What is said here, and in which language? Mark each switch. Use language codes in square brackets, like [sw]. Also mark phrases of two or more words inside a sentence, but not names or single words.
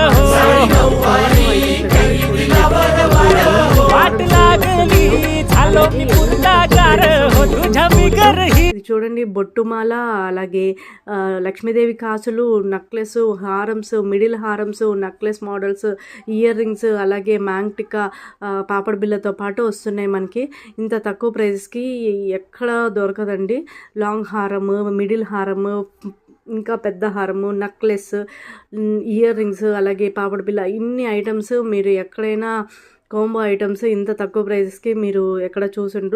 [mr] वाट लागली झालो मी पुंडागार हो तुझ्या बिगर ही. [te] చూడండి బొట్టుమాల, అలాగే లక్ష్మీదేవి కాసులు, నెక్లెస్, హారమ్స్, మిడిల్ హారమ్స్, [en] necklace models, ear rings, [te] అలాగే మ్యాంగ్టికా పాపడ బిల్లతో పాటు వస్తున్నాయి మనకి. ఇంత తక్కువ ప్రైస్కి ఎక్కడ దొరకదండి. లాంగ్ హారము, మిడిల్ హారము, ఇంకా పెద్ద హారము, నెక్లెస్, [en] ear rings, [te] అలాగే పాపడ బిల్ల, ఇన్ని ఐటమ్స్ మీరు ఎక్కడైనా [en] combo items [te] ఇంత తక్కువ ప్రైజెస్కి మీరు ఎక్కడ చూసిండ్రు.